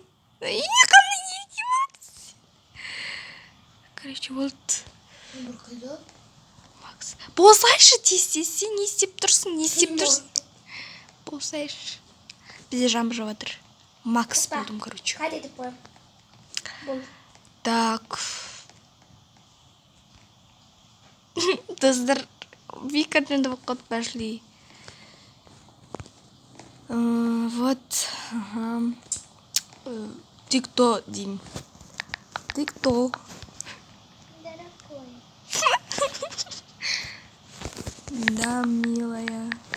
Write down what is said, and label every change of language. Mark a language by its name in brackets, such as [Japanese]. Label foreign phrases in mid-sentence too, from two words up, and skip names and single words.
[Kazakh] Қандай ерке Макс. Короче, болды. Макс. Болсайшы тез, сен не істеп тұрсың? Болсайшы. Бізде жаңбыр жауып жатыр. Макс болдым, короче. [Russian] Катя, ты понял? Так. [Kazakh] Достар, Вика жөнді болып қалды, [Russian] пошли. Вот. Ты кто, Дим? Ты кто? Дорогой. Да, милая.